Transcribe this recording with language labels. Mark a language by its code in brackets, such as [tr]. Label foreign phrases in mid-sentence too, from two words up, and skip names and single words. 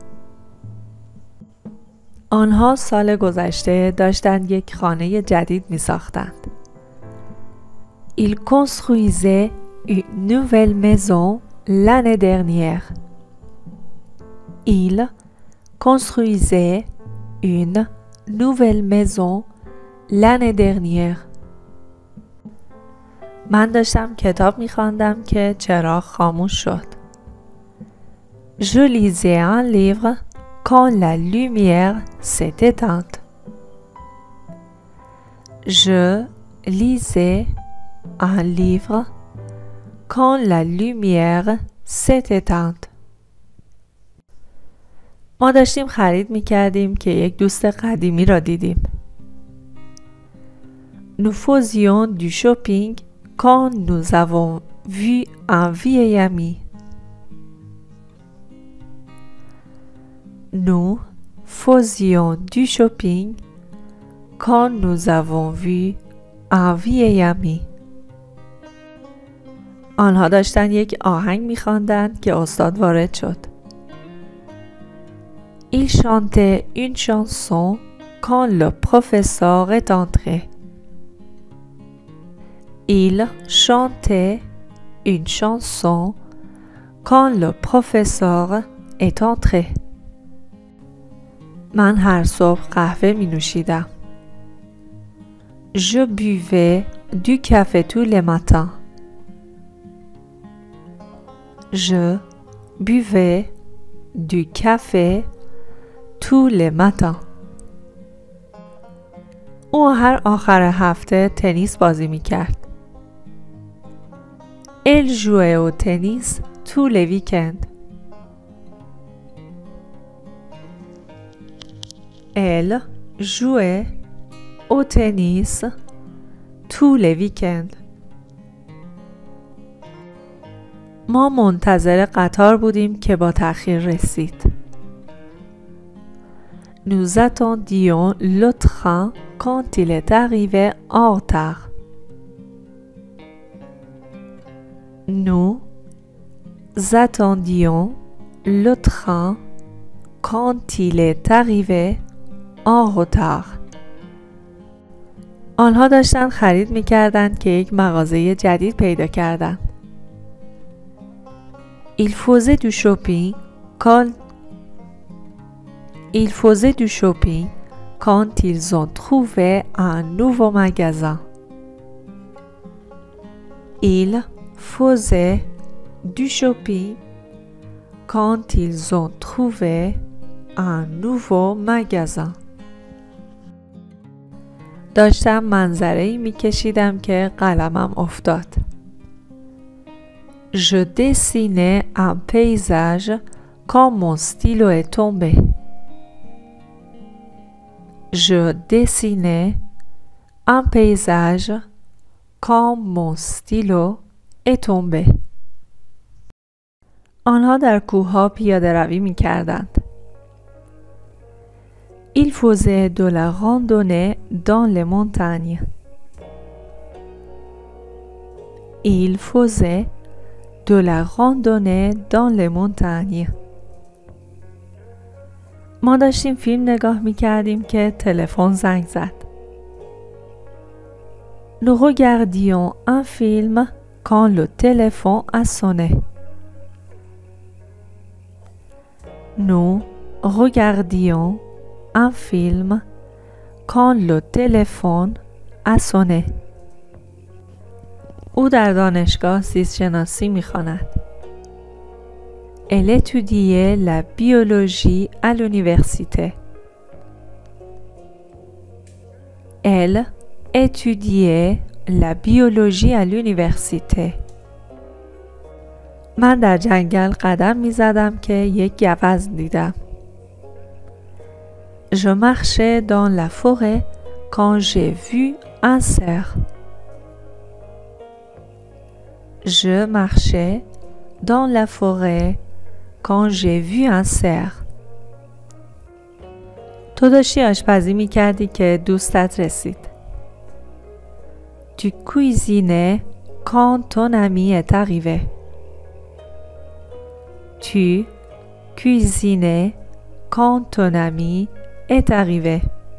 [fa] آنها سال گذشته داشتند یک خانه جدید می ساختند. [fr] Ils construisaient une nouvelle maison l'année dernière. Ils construisaient une nouvelle maison l'année dernière. [fa] من داشتم کتاب می‌خواندم که چراغ خاموش شد. [fr] Je lisais un livre quand la lumière s'est éteinte. Je lisais un livre quand la lumière s'est éteinte. [fa] ما داشتیم خرید می‌کردیم که یک دوست قدیمی را دیدیم. [fr] Nous faisions du shopping quand nous avons vu un vieil ami. Nous faisions du shopping quand nous avons vu un vieil ami. [fa] آنها داشتن یک آهنگ می‌خواندند که استاد وارد شد. [fr] Ils chantaient une chanson quand le professeur est entré. Ils chantaient une chanson quand le professeur est entré. [fa] من هر صبح قهوه می نوشیدم. [fr] Je buvais du café tous les matins. Je buvais du café tous les matins. [fa] او هر آخر هفته تنیس بازی می کرد. [fr] Elle jouait au tennis tous les week-ends. Elle jouait au tennis tous les week-ends. [fa] ما منتظر قطار بودیم که با تأخیر رسید. [fr] Nous attendions le train quand il est arrivé en retard. Nous attendions le train quand il est arrivé en retard. [fa] آنها داشتن خرید می‌کردند که یک مغازه جدید پیدا کردند. [fr] Ils faisaient du shopping quand ils ont trouvé un nouveau magasin. Ils faisaient du shopping quand ils ont trouvé un nouveau magasin. [fa] داشتم منظره‌ای می‌کشیدم که قلمم افتاد. [fr] Je dessinais un paysage quand mon stylo est tombé. Je dessinais un paysage quand mon stylo est tombé. [fa] آنها در کوه‌ها پیاده‌روی می‌کردند. [fr] Ils faisaient de la randonnée dans les montagnes. Ils faisaient de la randonnée dans les montagnes. [fa] ما داشتیم فیلم نگاه می‌کردیم که تلفن زنگ زد. [fr] Nous regardions un film quand le téléphone a sonné. Nous regardions un film quand le téléphone a sonné. [fa] او در دانشگاه زیست شناسی می‌خواند. [fr] Elle étudiait la biologie à l'université. Elle étudiait la biologie à l'université. [fa] من در جنگل قدم می‌زدم که یک گوزن دیدم. [fr] Je marchais dans la forêt quand j'ai vu un cerf. Je marchais dans la forêt quand j'ai vu un cerf. [fa] تو داشتی آشپزی می‌کردی که دوستت رسید. [fr] Tu cuisinais quand ton ami est arrivé. Tu cuisinais quand ton ami est arrivé.